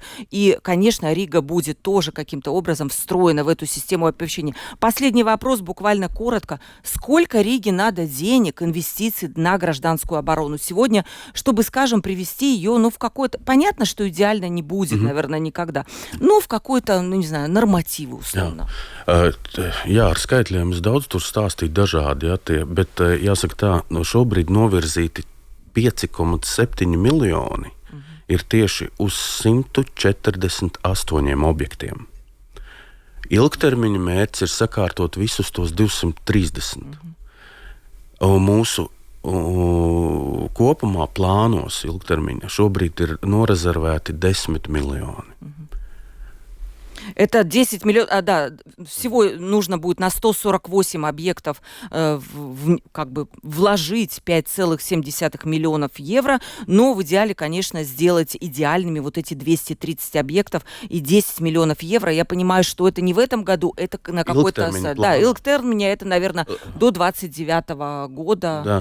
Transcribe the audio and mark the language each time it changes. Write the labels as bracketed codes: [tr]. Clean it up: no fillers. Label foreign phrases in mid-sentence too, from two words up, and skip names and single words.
[ru] И конечно, Рига будет тоже каким-то образом встроена в эту систему оповещения. Последний вопрос, буквально коротко. Сколько Риге надо денег, инвестиций на гражданскую оборону сегодня, чтобы, скажем, привести ее, в какое-то... Понятно, что идеально не будет, наверное, никогда. Но в какой-то, нормативы, условно. [lv] Jā, ar skaitļiem es daudz tur stāstīju dažādi, bet jāsaka tā, šobrīd novirzīti 5,7 miljoni. Ir tieši uz 148 objektiem. Ilgtermiņa mērķis ir sakārtot visus tos 230. Mūsu kopumā plānos ilgtermiņa šobrīd ir norezervēti 10 miljoni. [ru] Это 10 миллионов, да, всего нужно будет на 148 объектов как бы вложить 5,7 миллионов евро, но в идеале, конечно, сделать идеальными вот эти 230 объектов и 10 миллионов евро. Я понимаю, что это не в этом году, это на какой-то... Да, илгтермине, это, наверное, до 29 года.